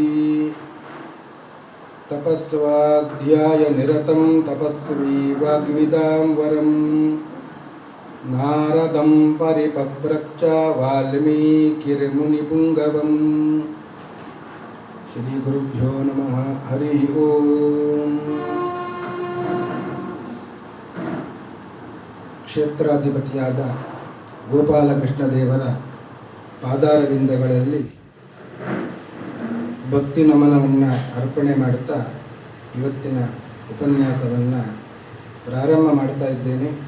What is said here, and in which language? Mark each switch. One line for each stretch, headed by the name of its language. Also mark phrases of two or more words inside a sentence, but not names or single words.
Sanskrit: तपस्वाध्यायनिरतं तपस्वी वाग्विदां वरं नारदं परिपप्रच्छ वाल्मीकिर्मुनिपुङ्गवम्। श्रीगुरुभ्यो नमः। हरिः ओम्।
Kannada: ಕ್ಷೇತ್ರಾಧಿಪತಿಯಾದ ಗೋಪಾಲಕೃಷ್ಣ ದೇವರ ಪಾದಾರವಿಂದಗಳಲ್ಲಿ ಭಕ್ತಿ ನಮನವನ್ನು ಅರ್ಪಣೆ ಮಾಡುತ್ತಾ ಇವತ್ತಿನ ಉಪನ್ಯಾಸವನ್ನು ಪ್ರಾರಂಭ ಮಾಡ್ತಾ ಇದ್ದೇನೆ.